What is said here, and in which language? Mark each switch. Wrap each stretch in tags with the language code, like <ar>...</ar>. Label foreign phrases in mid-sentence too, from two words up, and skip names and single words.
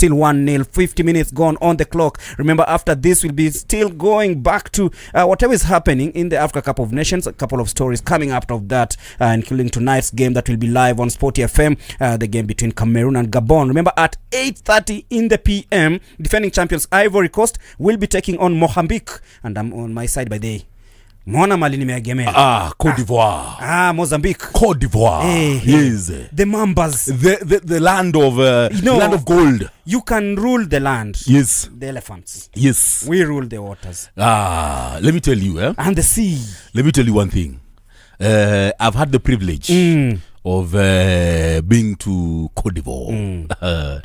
<en>Still 1-0, 50 minutes gone on the clock. Remember, after this we'll be still going back to whatever is happening in the Africa Cup of Nations. A couple of stories coming out of that, including tonight's game that will be live on SportyFM, the game between Cameroon and Gabon. Remember, at 8:30 in the PM, defending champions Ivory Coast will be taking on Mozambique, and I'm on my side by day.</en> <sw>Mwana mali nimeegemea.</sw> <en>Côte d'Ivoire. Mozambique. Côte d'Ivoire. Yes. The Mambas. The land of land of gold. You can rule the land. Yes. The elephants. Yes. We rule the waters. Let me tell you, and the sea. Let me tell you one thing. I've had the privilege of being to Côte d'Ivoire.</en>